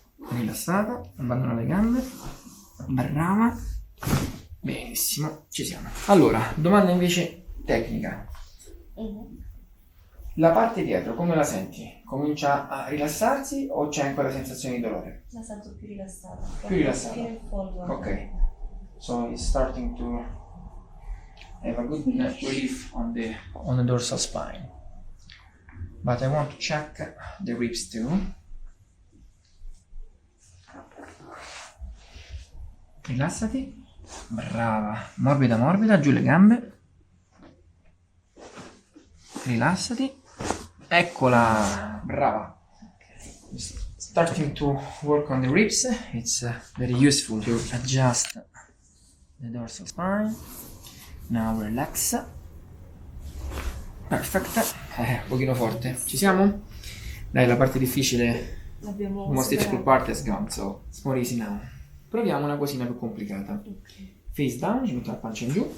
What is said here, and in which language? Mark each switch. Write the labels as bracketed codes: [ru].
[it] Rilassata, abbandona le gambe. Brava. Benissimo, ci siamo. Allora, domanda invece tecnica. La parte dietro, come la senti? Comincia a rilassarsi o c'è ancora sensazione di dolore? La sento più rilassata. Più rilassata. Fino in fondo. Ok. [en] So it's starting to have a good relief on the dorsal spine. But I want to check the ribs too. [it] Rilassati. Brava. Morbida, morbida. Giù le gambe. Rilassati. Eccola. Brava. [en] Starting to work on the ribs. It's very useful to adjust the dorsal spine. Now relax. Perfect. [it] Un pochino forte. Ci siamo? Dai, la parte difficile. L'abbiamo [en] The most difficult [it] superato. [en] part is gone, so it's more easy now. [it] Proviamo una cosina più complicata. [en] Face down, [it] ci metto la pancia in giù.